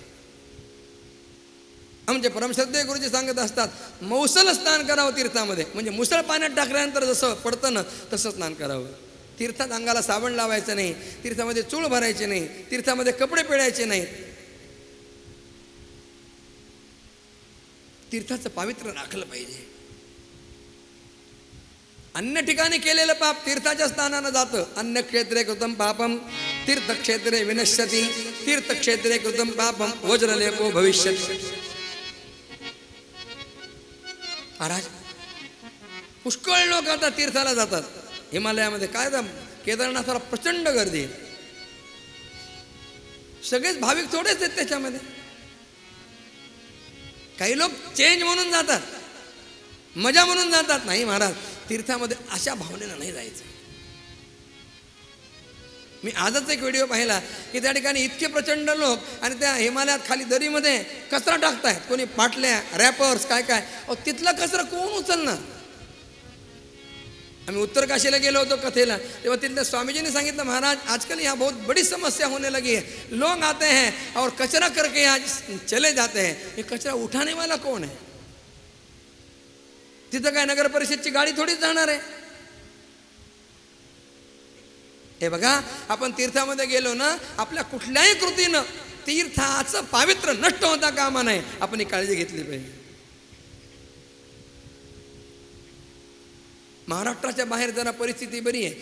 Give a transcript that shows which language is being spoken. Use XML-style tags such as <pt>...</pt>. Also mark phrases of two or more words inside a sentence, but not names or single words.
<mr>आमचे परमश्रद्धेय गुरुजी सांगत असतात, मौसल स्नान करावं तीर्थामध्ये, म्हणजे मुसळ पाण्यात टाकल्यानंतर जसं पडतं ना तसं स्नान करावं. तीर्थात अंगाला साबण लावायचं नाही, तीर्थामध्ये चूळ भरायचे नाही, तीर्थामध्ये कपडे पिळायचे नाहीत. तीर्थाचं पावित्र्य राखलं पाहिजे. अन्य ठिकाणी केलेलं पाप तीर्थाच्या स्थानानं जातं.</mr> <sa>अन्य क्षेत्रे कृतम पापम तीर्थक्षेत्रे विनश्यती, तीर्थक्षेत्रे कृतम पापम वज्रलेपो भविष्यति.</sa> <mr>महाराज, पुष्कळ लोक आता तीर्थाला जातात. हिमालयामध्ये काय केदारनाथाला प्रचंड गर्दी, सगळेच भाविक थोडेच आहेत त्याच्यामध्ये. काही लोक चेंज म्हणून जातात, मजा म्हणून जातात. नाही महाराज, तीर्थामध्ये अशा भावनेनं नाही जायचं. मी आजच एक व्हिडिओ पाहिला की त्या ठिकाणी इतके प्रचंड लोक आणि त्या हिमालयात खाली दरीमध्ये कचरा टाकतायत, कोणी पाटल्या, रॅपर्स, काय काय. तिथला कचरा कोण उचलणार? आम्ही उत्तर काशीला गेलो होतो कथेला, तेव्हा तिथल्या स्वामीजीने सांगितलं,</mr> <hi>महाराज आजकल यहाँ बहुत बड़ी समस्या होने लगी है, लोग आते हैं और कचरा करके आज चले जाते हैं, ये कचरा उठाने वाला कौन है?</hi> <mr>तिथं काय नगर परिषदची गाडी थोडीच जाणार आहे? हे बघा, आपण तीर्थामध्ये गेलो ना, आपल्या कुठल्याही कृतीनं तीर्थाचं पावित्र्य नष्ट होता कामा नये, आपण ही काळजी घेतली पाहिजे. महाराष्ट्राच्या बाहेर जरा परिस्थिती बरी आहे.</mr>